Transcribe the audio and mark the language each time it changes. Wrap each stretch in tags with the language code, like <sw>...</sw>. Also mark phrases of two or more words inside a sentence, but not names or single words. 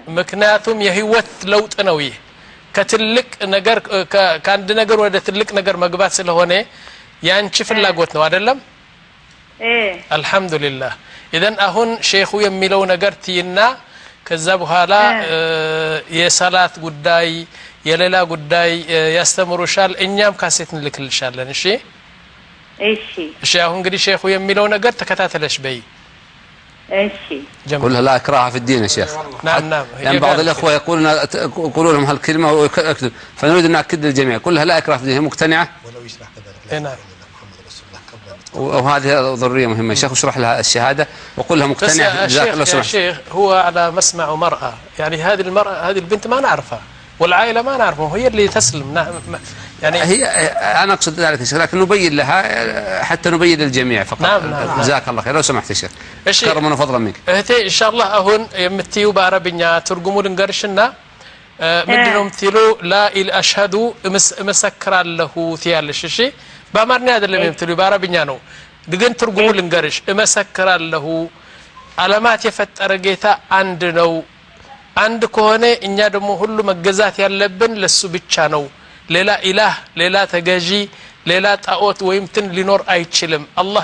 <am>ምክንያቱም የህይወት ለውጥ ነው ይሄ ከትልቅ ነገር ከአንድ ነገር ወደ ትልቅ ነገር መግባት ስለሆነ ያንቺ ፍላጎት ነው አይደለም አልহামዱሊላህ ኢዘን አሁን ሼኹ የሚለው ነገር ትይና ከዛ በኋላ የሰላት ጉዳይ የሌላ ጉዳይ ያስተምሩሻል እኛም ካሴት እንልክልሻለን እሺ እሺ አሁን እንግዲህ ሼኹ የሚለው ነገር ተከታተለሽ በይ እሺ</am> <ar>كلها لا إكراه في الدين يا شيخ نعم يعني بعض الأخوة يقولون لهم هالكلمة ويكذب فنريد أن نأكد للجميع كلها لا إكراه في الدين مقتنعة ولو يشرح كذلك نعم وهذه ضرورية مهمة الشيخ اشرح لها الشهادة وقل لها مقتنعة جزاك الله خير يا شيخ هو على مسمع مرأة يعني هذه المرأة هذه البنت ما نعرفها والعائلة ما نعرفها هي اللي تسلم يعني هي أنا أقصد ذلك الشيخ لكن نبين لها حتى نبين للجميع فقط نعم جزاك الله خير لو سمحت يا شيخ كرما وفضلا منك</ar> <am>እህቴ ኢንሻአላህ አሁን የምትዩ በአረብኛ ትርጉሙ ልንገርሽና ምንድነው የምትሉ</am> <ar>لا الاشهد</ar> <am>እመሰክራለሁ ትያለሽ እሺ በአማርኛ አይደለም የምትሉ በአረብኛ ነው ግን ትርጉሙ ልንገርሽ እመሰክራለሁ ዓለማት የፈጠረ ጌታ አንድ ነው አንድ ከሆነ እኛ ደግሞ ሁሉ መገዛት ያለብን ለሱ ብቻ ነው ሌላ ኢላህ ሌላ ተገዢ ሌላ ጣዖት ወይም ትን ሊኖር አይችልም አላህ</am>